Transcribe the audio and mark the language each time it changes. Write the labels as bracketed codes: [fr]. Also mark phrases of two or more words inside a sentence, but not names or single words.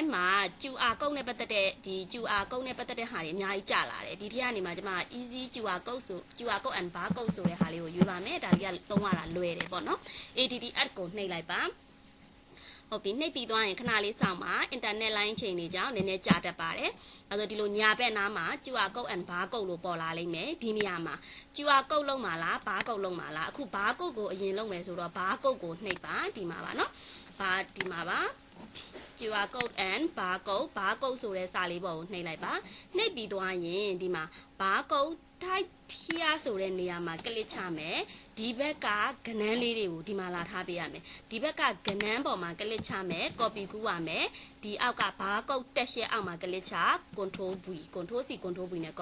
[my] မှာ QR ကုတ်နဲ့ပတ်သက်တဲ့ဒီ QR ကုတ်နဲ့ပတ်သက်တဲ့ဟာတွေအများကြီးကြာလာတယ်ဒီထက်ကနေမှကျွန်မ easy QR ကုတ်ဆို QR ကုတ် and bar ကုတ်ဆိုတဲ့ဟာလေးကိုယူပါမယ်ဒါလေးကသုံးရတာလွယ်တယ်ပေါ့နော် ADD add ကိုနှိပ်လိုက်ပါဟုတ်ပြီနှိပ်ပြီးသွားရင်ခဏလေးစောင့်ပါအင်တာနက်လိုင်းချိန်တွေကြောင့်နည်းနည်းကြာတတ်ပါတယ်အဲဆိုဒီလိုညာဘက်နားမှာ [en] QR code and bar code [my] လို့ပေါ်လာလိမ့်မယ်ဒီနေရာမှာ QR code လုံးမှာလား bar code လုံးမှာလားအခု bar code ကိုအရင်လုံးမယ်ဆိုတော့ bar code ကိုနှိပ်ပါဒီမှာပါနော်ဒီမှာပါ [en] QR code and bar code [my] ဆိုတဲ့စာလေးပေါ်ကိုနှိပ်လိုက်ပါနှိပ်ပြီးသွားရင်ဒီမှာ [en] bar code type [my] ဖြားဆိုတဲ့နေရာမှာကလစ်ချမယ်ဒီဘက်ကကဏန်းလေးတွေကိုဒီမှာလာထားပေးရမယ်ဒီဘက်ကကဏန်းပေါ်မှာကလစ်ချမယ် copy ကူးရမယ်ဒီအောက်ကဘားကုတ်တက်ရှဲအောက်မှာကလစ်ချ [en] control V control C control V [my] နဲ့